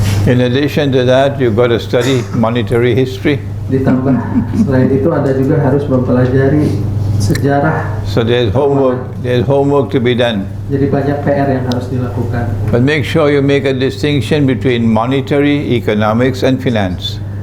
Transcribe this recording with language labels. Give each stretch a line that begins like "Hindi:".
English: In addition to that, you've got to study monetary history.
Indonesian: Ditambah selain itu Anda juga harus mempelajari sejarah.
English: So there's homework to be done.
Indonesian: Jadi banyak PR yang harus dilakukan.
English: But make sure you make a distinction between monetary, economics and finance.